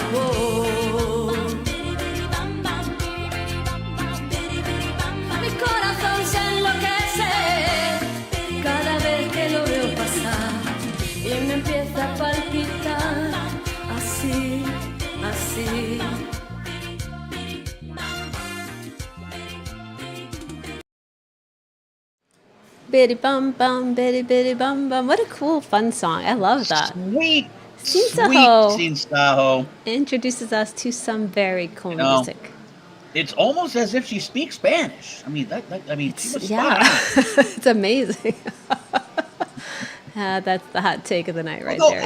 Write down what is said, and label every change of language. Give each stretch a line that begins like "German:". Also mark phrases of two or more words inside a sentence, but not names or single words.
Spanish: Oh. Mi corazón se enloquece cada vez que lo veo pasar y me empieza a palpitar así, así. Bitty bum bum, bitty bitty bum bum.
English: What a cool, fun song. I love that. Sweet, Sweet Seen Saho. introduces us to some very cool You know, music. It's almost as if she speaks Spanish. I mean, she was Yeah, spot on. it's amazing. That's the hot take of the night right there,